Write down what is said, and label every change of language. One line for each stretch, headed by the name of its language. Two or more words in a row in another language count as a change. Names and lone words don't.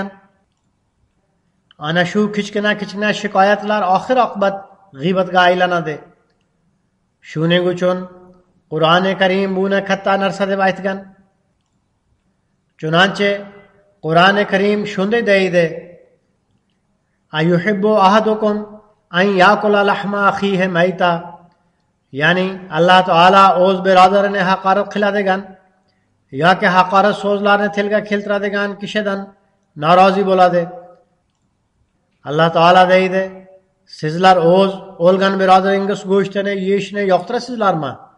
Uzbek: Ana shu kichkina shikoyatlar oxir oqibat g'iybatga aylanadi. Shuning uchun Qur'oni Karim buni katta narsa deb aytgan. Chunonchi Qur'oni Karim shunday deydi:
Arabic: أيحب أحدكم أن يأكل لحم أخيه ميتا.
Uzbek: Ya'ni Alloh taolo o'z birodarini haqorat qiladigan yoki haqorat so'zlarni tilga keltiradigan kishidan norozi bo'ladi. Alloh taolo deydi: sizlar o'z o'lgan birodaringiz go'shtini yeyishni yoqtirasizlarmi?